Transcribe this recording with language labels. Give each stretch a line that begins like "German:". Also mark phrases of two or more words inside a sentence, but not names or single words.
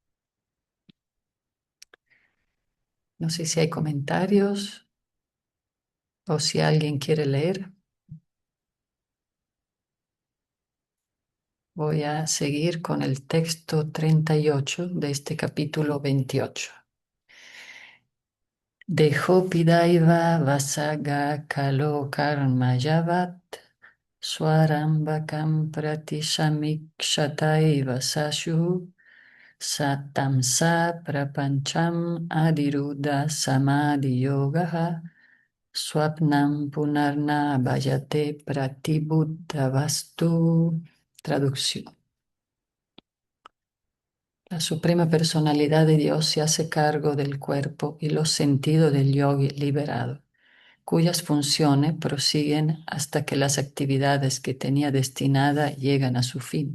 Spanish: No sé si hay comentarios o si alguien quiere leer. Voy a seguir con el texto 38 de este capítulo 28.
Sanskrit: Dejo pidaiva vasaga kalo karma yavat swarambakam pratishamikshataeva sashu satamsa prapancham adiruddha samadhi yogaha swapnam punarna bhajate pratibuddhavastu.
Spanish: Traducción. La suprema personalidad de Dios se hace cargo del cuerpo y los sentidos del yogi liberado, cuyas funciones prosiguen hasta que las actividades que tenía destinada llegan a su fin.